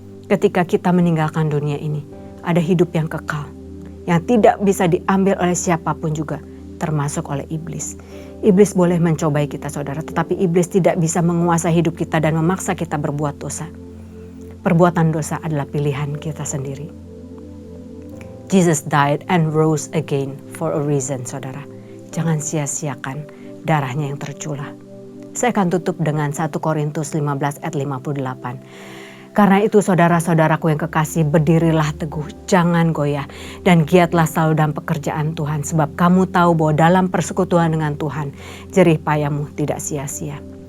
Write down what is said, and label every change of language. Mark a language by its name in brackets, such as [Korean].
[Indonesian] Ketika kita meninggalkan dunia ini, ada hidup yang kekal, yang tidak bisa diambil oleh siapapun juga, termasuk oleh iblis. Iblis boleh mencobai kita, saudara, tetapi iblis tidak bisa menguasai hidup kita dan memaksa kita berbuat dosa. Perbuatan dosa adalah pilihan kita sendiri. [English] Jesus died and rose again for a reason, saudara. [Indonesian] Jangan sia-siakan darahnya yang tercurah. Saya akan tutup dengan 1 Korintus 15 ayat 58. Karena itu saudara-saudaraku yang kekasih, berdirilah teguh, jangan goyah, dan giatlah selalu dalam pekerjaan Tuhan. Sebab kamu tahu bahwa dalam persekutuan dengan Tuhan, jerih payahmu tidak sia-sia.